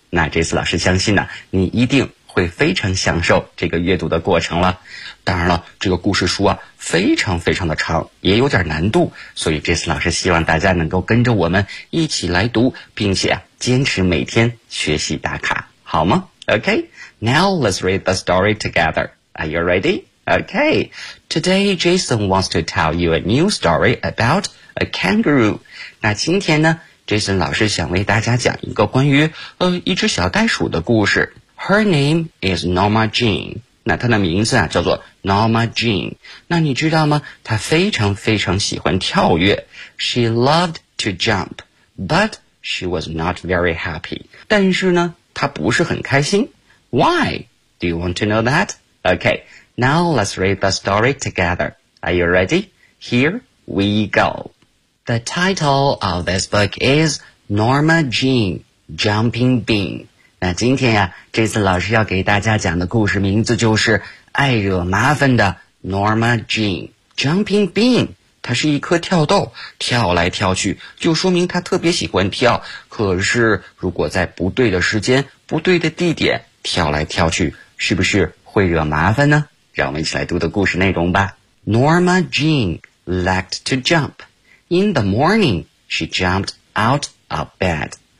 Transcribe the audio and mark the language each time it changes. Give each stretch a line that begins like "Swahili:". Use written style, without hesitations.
Chinese: 那这次老师相信呢，你一定会非常享受这个阅读的过程了。当然了，这个故事书啊，非常非常的长，也有点难度，所以这次老师希望大家能够跟着我们一起来读，并且坚持每天学习打卡，好吗？
English: OK, now let's read the story together. Are you ready? Okay, today Jason wants to tell you a new story about a kangaroo.
Chinese: 那今天呢 ,Jason 老师想为大家讲一个关于一只小袋鼠的故事。
English: Her name is Norma Jean.
Chinese: 那她的名字啊叫做
English: Norma Jean.
Chinese: 那你知道吗，她非常非常喜欢跳跃。
English: She loved to jump, but she was not very happy.
Chinese: 但是呢她不是很开心。
English: Why? Do you want to know that? Okay. Now let's read the story together. Are you ready? Here we go. The title of this book is Norma Jean, Jumping Bean.
Chinese: 那今天呀，这次老师要给大家讲的故事名字就是爱惹麻烦的 Norma Jean Jumping Bean， 它是一颗跳豆，跳来跳去，就说明它特别喜欢跳。可是如果在不对的时间，不对的地点跳来跳去，是不是会惹麻烦呢？让我们一起来读的故事内容吧。
English: Norma Jean liked to jump. In the morning, she jumped out of bed.